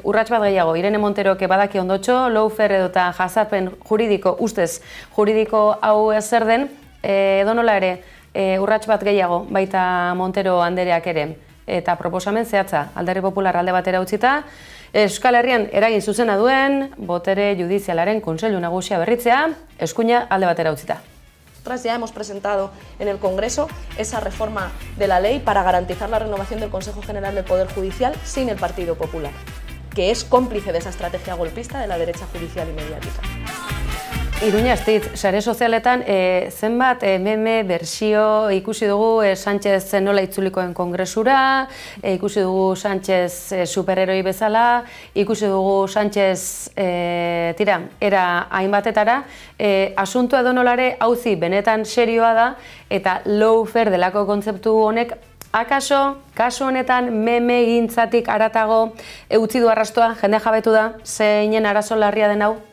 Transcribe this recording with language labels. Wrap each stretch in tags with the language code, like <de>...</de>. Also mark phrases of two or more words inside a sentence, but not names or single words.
<eu>urrats bat gehiago, Irene Monterok badaki ondotxo, lawfar edota jazarpen juridiko, ustez juridiko hau zer den, edonola ere, urrats bat gehiago, baita Montero andereak ere, eta proposamen zehatza, Alderdi Popular alde batera utzita, Euskal Herrian eragin zuzena duen, botere judizialaren kontseilu nagusia berritzea, eskuina alde batera utzita.</eu> <es>Nosotras ya hemos presentado en el Congreso esa reforma de la ley para garantizar la renovación del Consejo General del Poder Judicial sin el Partido Popular, que es cómplice de esa estrategia golpista de la derecha judicial y mediática.</es> <eu>Iruña, Astitz, sare sozialetan zenbat meme bersio ikusi dugu Sánchez nola itzulikoen kongresura, ikusi dugu Sánchez superheroi bezala, ikusi dugu Sánchez era hainbatetara, asunto edonolare auzi benetan serioa da eta lawfare delako kontzeptu honek akaso, kasu honetan meme gintzatik haratago utzi du arrastoa, jende jabetu da, zeinen arazo larria den hau?</eu>